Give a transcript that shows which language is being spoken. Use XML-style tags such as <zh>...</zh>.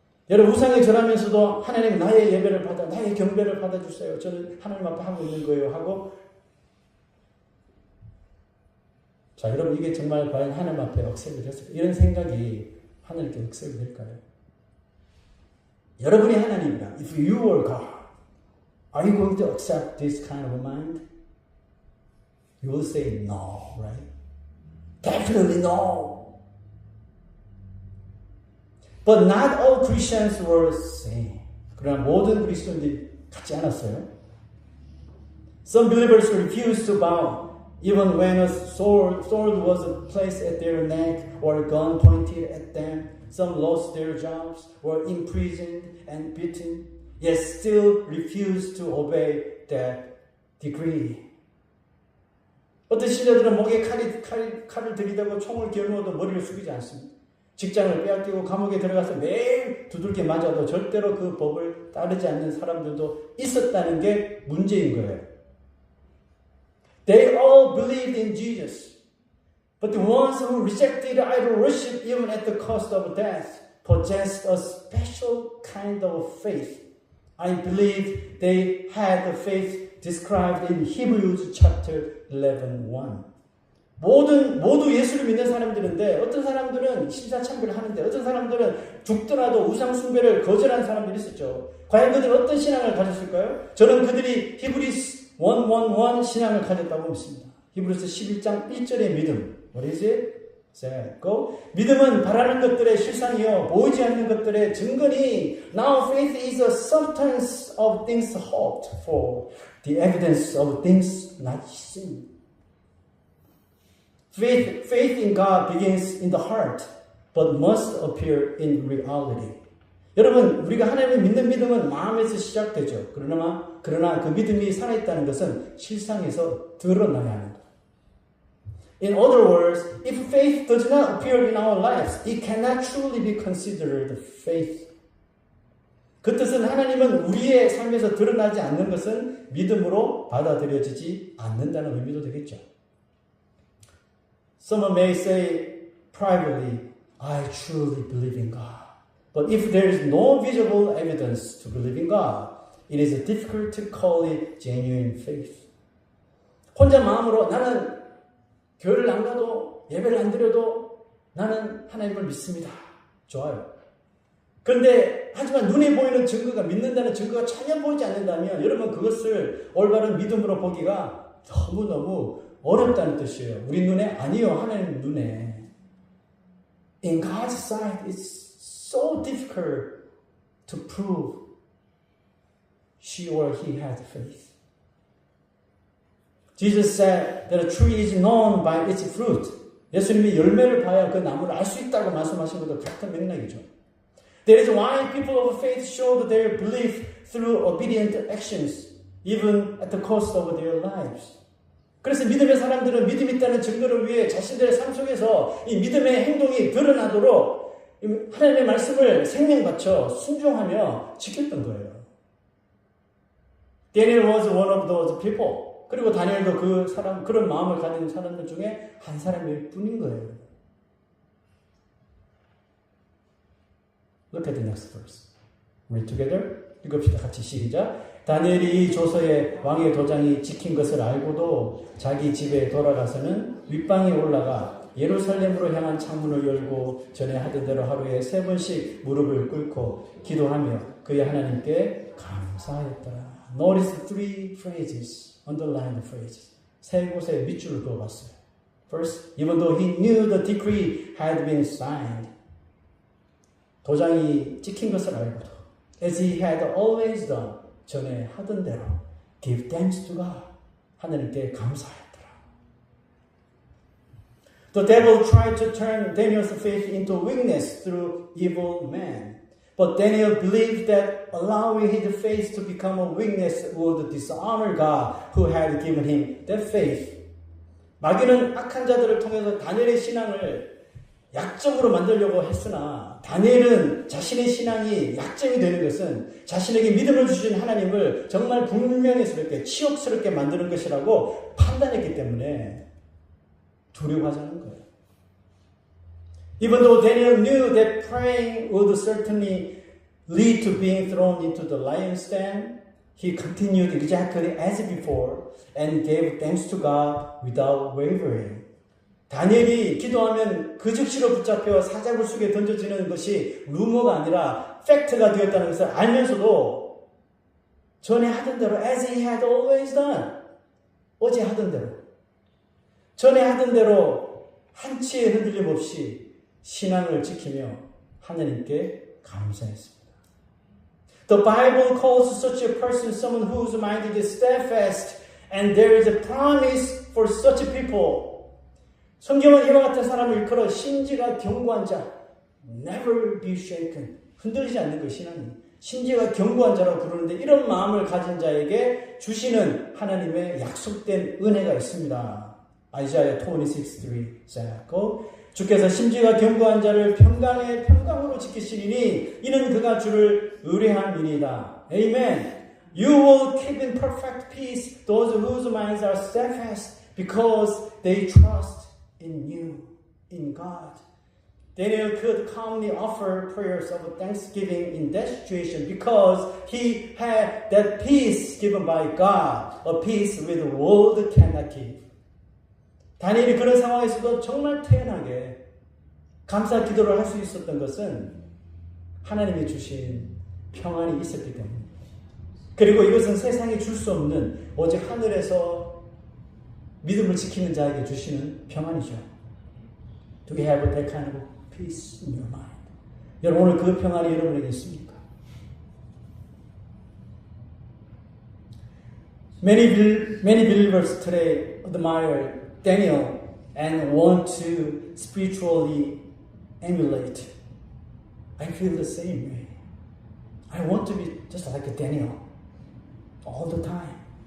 <ko>여러분 우상에 절하면서도 하나님 나의 예배를 받아, 나의 경배를 받아주세요. 저는 하나님 앞에 하고 있는 거예요. 하고 자, 여러분 이게 정말 과연 하나님 앞에 억셉이 됐을까요? 이런 생각이 하나님께 억셉이 될까요? 여러분이 하나님이라,</ko> <en>if you were God, are you going to accept this kind of a mind? You will say no, right? Definitely no. But not all Christians were same.</en> <ko>그러나 모든 그리스도인들이 같지 않았어요.</ko> <en>Some believers refused to bow, even when a sword was placed at their neck or a gun pointed at them. Some lost their jobs, were imprisoned and beaten, yet still refused to obey that decree.</en> <ko>어떤 신자들은 목에 칼을 들이대고 총을 겨누어도 머리를 숙이지 않습니다. 직장을 빼앗기고 감옥에 들어가서 매일 두들겨 맞아도 절대로 그 법을 따르지 않는 사람들도 있었다는 게 문제인 거예요.</ko> <en>They all believed in Jesus. But the ones who rejected idol worship even at the cost of death possessed a special kind of faith. I believe they had the faith described in Hebrews chapter 11:1.</en> <ko>모두 예수를 믿는 사람들인데 어떤 사람들은 신사참배를 하는데 어떤 사람들은 죽더라도 우상숭배를 거절한 사람들이 있었죠. 과연 그들은 어떤 신앙을 가졌을까요? 저는 그들이 히브리스 1:1 신앙을 가졌다고 믿습니다. 히브리스 11장 1절의 믿음.</ko> <en>What is it? Go.</en> <ko>믿음은 바라는 것들의 실상이요 보이지 않는 것들의 증거니.</ko> <en>Now faith is a substance of things hoped for, the evidence of things not seen. Faith in God begins in the heart, but must appear in reality.</en> <ko>여러분, 우리가 하나님을 믿는 믿음은 마음에서 시작되죠. 그러나 그 믿음이 살아있다는 것은 실상에서 드러나야 합니다.</ko> <en>In other words, if faith does not appear in our lives, it cannot truly be considered faith.</en> <ko>그 뜻은 하나님은 우리의 삶에서 드러나지 않는 것은 믿음으로 받아들여지지 않는다는 의미도 되겠죠.</ko> <en>Someone may say privately, I truly believe in God. But if there is no visible evidence to believe in God, it is difficult to call it genuine faith.</en> <ko>혼자 마음으로 나는 교회를 안 가도 예배를 안 드려도 나는 하나님을 믿습니다. 좋아요. 그런데 하지만 눈에 보이는 증거가 믿는다는 증거가 전혀 보이지 않는다면 여러분 그것을 올바른 믿음으로 보기가 너무너무 어렵다는 뜻이에요. 우리 눈에 아니요. 하나님 눈에.</ko> <en>In God's sight it's so difficult to prove she or he had faith. Jesus said that a tree is known by its fruit.</en> <ko>예수님이 열매를 봐야 그 나무를 알 수 있다고 말씀하신 것도 같은 맥락이죠.</ko> <en>That is why people of faith showed their belief through obedient actions, even at the cost of their lives.</en> <ko>그래서 믿음의 사람들은 믿음 있다는 증거를 위해 자신들의 삶 속에서 이 믿음의 행동이 드러나도록 하나님의 말씀을 생명 바쳐 순종하며 지켰던 거예요.</ko> <en>Daniel was one of those people.</en> <ko>그리고 다니엘도 그런 마음을 가진 사람들 중에 한 사람일 뿐인 거예요.</ko> <en>Look at the next verse. Read together.</en> <ko>읽읍시다. 같이 시작. 다니엘이 이 조서에 왕의 도장이 찍힌 것을 알고도 자기 집에 돌아가서는 윗방에 올라가 예루살렘으로 향한 창문을 열고 전에 하던 대로 하루에 3번씩 무릎을 꿇고 기도하며 그의 하나님께 감사하였더라.</ko> <en>Notice 3 phrases, underline the phrases.</en> <ko>3곳에 밑줄을 그어봤어요.</ko> <en>First, even though he knew the decree had been signed.</en> <ko>도장이 찍힌 것을 알고도</ko> <en>as he had always done.</en> <ko>전에 하던 대로</ko> <en>give thanks to God.</en> <ko>하나님께 감사했더라.</ko> <en>The devil tried to turn Daniel's faith into weakness through evil men. But Daniel believed that allowing his faith to become a weakness would dishonor God who had given him that faith.</en> <ko>마귀는 악한 자들을 통해서 다니엘의 신앙을 약점으로 만들려고 했으나 다니엘은 자신의 신앙이 약점이 되는 것은 자신에게 믿음을 주신 하나님을 정말 불명예스럽게 치욕스럽게 만드는 것이라고 판단했기 때문에 두려워하지 않는 거예요.</ko> <en>Even though Daniel knew that praying would certainly lead to being thrown into the lion's den, he continued exactly as before and gave thanks to God without wavering.</en> <ko>다니엘이 기도하면 그 즉시로 붙잡혀 사자굴 속에 던져지는 것이 루머가 아니라 팩트가 되었다는 것을 알면서도 전에 하던 대로</ko> <en>as he had always done.</en> <ko>어제 하던 대로. 전에 하던 대로 한치의 흔들림 없이 신앙을 지키며 하나님께 감사했습니다.</ko> <en>The Bible calls such a person someone whose mind is steadfast and there is a promise for such people.</en> <ko>성경은 이와 같은 사람을 일컬어 심지가 견고한 자,</ko> <en>never be shaken,</en> <ko>흔들리지 않는 그 신앙이 심지가 견고한 자라고 부르는데 이런 마음을 가진 자에게 주시는 하나님의 약속된 은혜가 있습니다. 아이사야 26:3 주께서 심지가 견고한 자를 평강의 평강으로 지키시리니 이는 그가 주를 의뢰함이니이다.</ko> <en>Amen. You will keep in perfect peace those whose minds are steadfast because they trust in you, in God. Daniel could calmly offer prayers of thanksgiving in that situation because he had that peace given by God, a peace which the world cannot give.</en> <ko>다니엘이 그런 상황에서도 정말 태연하게 감사 기도를 할 수 있었던 것은 하나님이 주신 평안이 있었기 때문입니다. 그리고 이것은 세상이 줄 수 없는 오직 하늘에서 믿음을 지키는 자에게 주시는 평안이죠.</ko> <en>Do you have that kind of peace in your mind?</en> <ko>여러분 오늘 그 평안이 여러분에게 있습니까?</ko> <en>Many believers today admire Daniel and want to spiritually emulate. I feel the same way. I want to be just like Daniel all the time.</en>